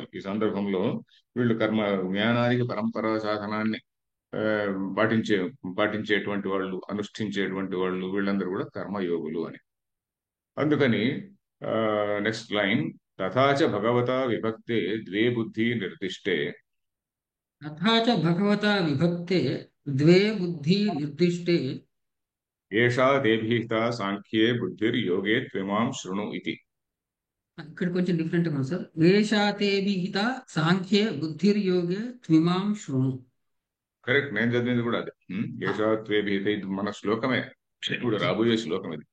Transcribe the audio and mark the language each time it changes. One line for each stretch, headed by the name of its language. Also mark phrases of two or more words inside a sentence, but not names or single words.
Telugu: ఈ సందర్భంలో వీళ్ళు జ్ఞానానికి పరంపరా సాధనాన్ని ఆ, పాటించే పాటించేటువంటి వాళ్ళు, అనుష్ఠించేటువంటి వాళ్ళు, వీళ్ళందరూ కూడా కర్మయోగులు అని.
Sanskrit: అందుకని
English: next line,
Sanskrit: తథాచ భగవతా విభక్తే ద్వే బుద్ధి నిర్దిష్టే तथा च भगवता विभक्ते द्वे बुद्धि निर्दिष्टे। ఏషా దేభిహిత సాంఖ్యే బుద్ధిర్యోగే త్విమాం శృణు ఇది.
Telugu: ఇక్కడ కొంచెం డిఫరెంట్ ఉంది సార్.
Sanskrit: వేషాతే విహిత సాంఖ్యే బుద్ధిర్యోగే త్విమాం శృణు.
Telugu: కరెక్ట్, నేను చదివింది కూడా అదే. ఆ,
Sanskrit: ఏషా దేభిహిత,
Telugu: ఇది మన శ్లోకమే, ఇప్పుడు రాబోయే శ్లోకం ఇది.